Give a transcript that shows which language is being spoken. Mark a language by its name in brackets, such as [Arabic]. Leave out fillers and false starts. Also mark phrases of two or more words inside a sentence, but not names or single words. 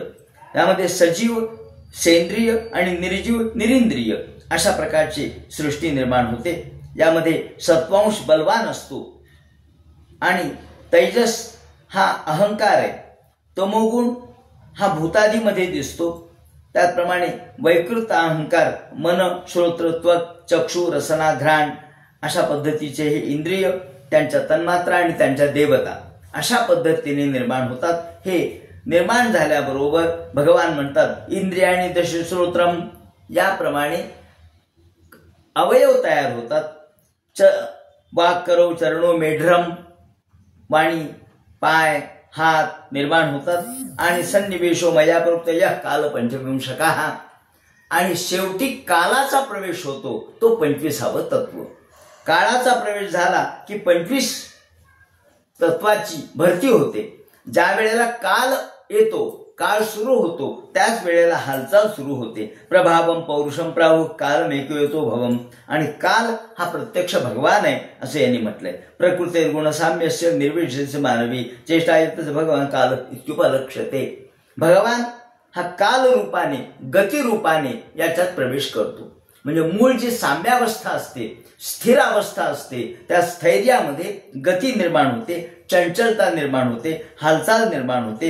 [Marathi] त्यामध्ये सजीव, सेंद्रिय आणि निर्जीव, निरिंद्रिय अशा प्रकारची सृष्टी निर्माण होते. यामध्ये सत्वांश बलवान असतो आणि तैजस हा अहंकार आहे. तमोगुण हा भूतादीमध्ये दिसतो. त्याचप्रमाणे वैकृत अहंकार मन, श्रोत्र, त्वक, चक्षु, रसना, घ्राण अशा पद्धतीचे हे इंद्रिय, त्यांच्या तन्मात्रा आणि त्यांच्या देवता अशा पद्धतीने निर्माण होतात. हे निर्माण झाल्याबरोबर भगवान म्हणतात [Sanskrit] इंद्रियाणी दश श्रोत्रम, [Marathi] याप्रमाणे अवयव तयार होतात. [Sanskrit] वाक करो चरणो मेढ्रम, [Marathi] वाणी, पाय, हात निर्माण होतात. [Sanskrit] आणि सन्निवेशो मया प्रोक्त यः काल पंचविंशकाः. [Marathi] आणि शेवटी कालाचा प्रवेश होतो, तो 25वां तत्व. काळाचा प्रवेश झाला की 25 तत्वाची भरती होते. ज्या वेळेला काल येतो, काळ सुरू होतो, त्याच वेळेला हालचाल सुरू होते. [Sanskrit] प्रभावम पौरुषम प्राहु कालमेको येतो भवम. [Marathi] आणि काल हा प्रत्यक्ष भगवान आहे असं यांनी म्हटलंय. [Sanskrit] प्रकृते गुणसाम्यस्य निर्विशेष मानवी चेष्टायतच भगवान काल इत्युपलक्ष्यते. [Marathi] भगवान हा काल रूपाने, गती रूपाने याच्यात प्रवेश करतो. म्हणजे मूळ जी साम्यावस्था असते, स्थिर अवस्था असते, त्या स्थैर्यामध्ये गती निर्माण होते, चंचलता निर्माण होते, हालचाल निर्माण होते.